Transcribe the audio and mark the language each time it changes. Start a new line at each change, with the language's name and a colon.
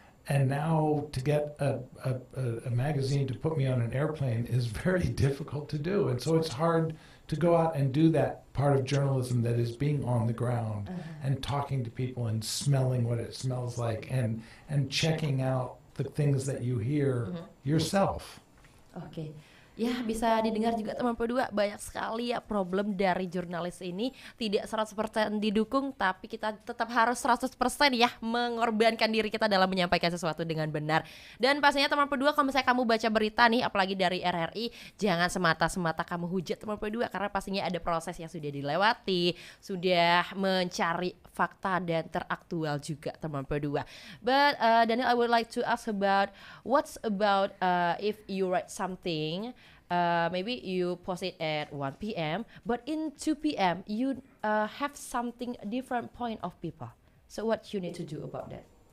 English: And now to get a magazine to put me on an airplane is very difficult to do. And so it's hard to go out and do that part of journalism that is being on the ground and talking to people and smelling what it smells like and checking out the things that you hear yourself. Okay.
Indonesian: Ya, bisa didengar juga teman berdua, banyak sekali ya problem dari jurnalis ini. Tidak 100% didukung, tapi kita tetap harus 100% ya mengorbankan diri kita dalam menyampaikan sesuatu dengan benar. Dan pastinya teman berdua, kalau misalnya kamu baca berita nih, apalagi dari RRI, jangan semata-semata kamu hujat teman berdua, karena pastinya ada proses yang sudah dilewati, sudah mencari fakta dan teraktual juga teman berdua.
English: But Daniel, I would like to ask about what's about if you write something, maybe you post it at 1 p.m. but in 2 p.m. you have something different point of people. So what you need to do about that?